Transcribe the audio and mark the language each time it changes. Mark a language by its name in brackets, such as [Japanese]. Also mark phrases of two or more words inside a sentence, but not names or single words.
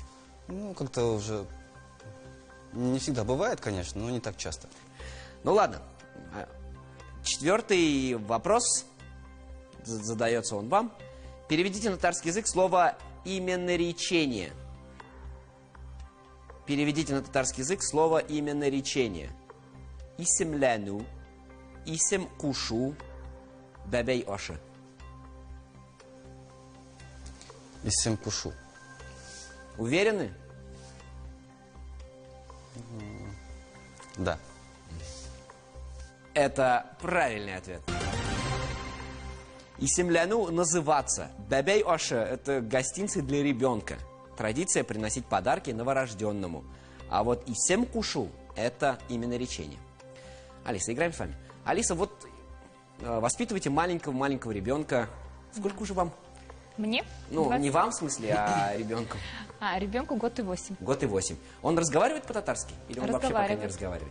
[Russian] Ну, как-то уже не всегда бывает, конечно, но не так часто. Ну ладно. 4-й вопрос. Задается он вам. Переведите на татарский язык слово «именоречение». переведите на татарский язык слово имя наречения. [Tatar] Исемляну, исем кушу, бабей оша. Исем Пушу. [Russian] Уверены? Да. Это правильный ответ. Исемляну называться. [Tatar] Бабей оша [Russian] – это гостинцы для ребенка. Традиция приносить подарки новорожденному. А вот [Tatar] исем кушу – [Russian] это имя наречения. Алиса, играем с вами. Алиса, вот воспитывайте маленького ребенка. Сколько уже вам? Мне? Ну, 20. не вам, в смысле, а ребенку. Ребенку год и 8. Год и 8. Он разговаривает по-татарски? Или он вообще пока не разговаривает?